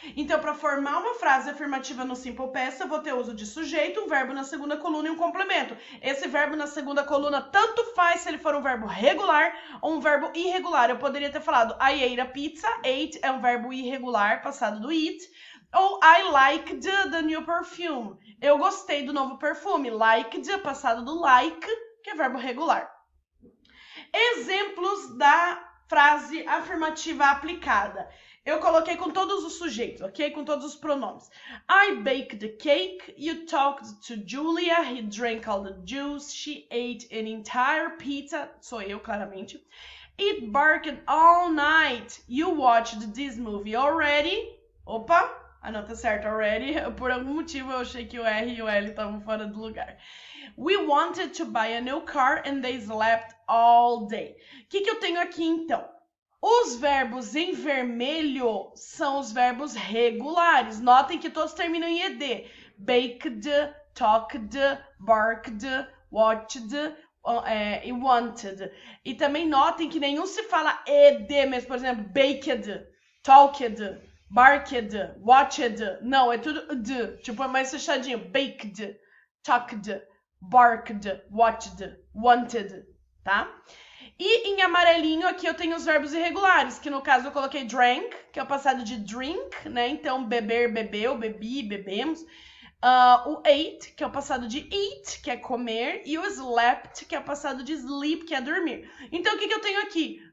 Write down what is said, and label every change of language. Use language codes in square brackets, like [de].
[pt] Então, para formar uma frase afirmativa no Simple Past, eu vou ter uso de sujeito, um verbo na segunda coluna e um complemento. Esse verbo na segunda coluna tanto faz se ele for um verbo regular ou um verbo irregular. Eu poderia ter falado [en] I ate a pizza. [pt] Ate é um verbo irregular, passado do eat. [en] Ou I liked the new perfume. [pt] Eu gostei do novo perfume. Liked, passado do like, que é verbo regular. Exemplos da frase afirmativa aplicada. Eu coloquei com todos os sujeitos, ok? Com todos os pronomes. [en] I baked the cake. You talked to Julia. He drank all the juice. She ate an entire pizza. [pt] Sou eu, claramente. [en] It barked all night. You watched this movie already. [pt] Opa, a nota certa already. Por algum motivo eu achei que o R e o L estavam fora do lugar. [en] We wanted to buy a new car and they slept all day. [pt] O que eu tenho aqui então? Os verbos em vermelho são os verbos regulares. Notem que todos terminam em ed. [en] Baked, talked, barked, watched e wanted. [pt] E também notem que nenhum se fala ed mesmo. Por exemplo, [en] baked, talked, barked, watched. [pt] Não, é tudo d. Tipo, é mais fechadinho. [en] Baked, talked, barked, watched, wanted, [pt] tá? E em amarelinho aqui eu tenho os verbos irregulares, que no caso eu coloquei drank, que é o passado de drink, né? Então beber, bebeu, bebi, bebemos. O ate, que é o passado de eat, que é comer. E o slept, que é o passado de sleep, que é dormir. Então o que eu tenho aqui?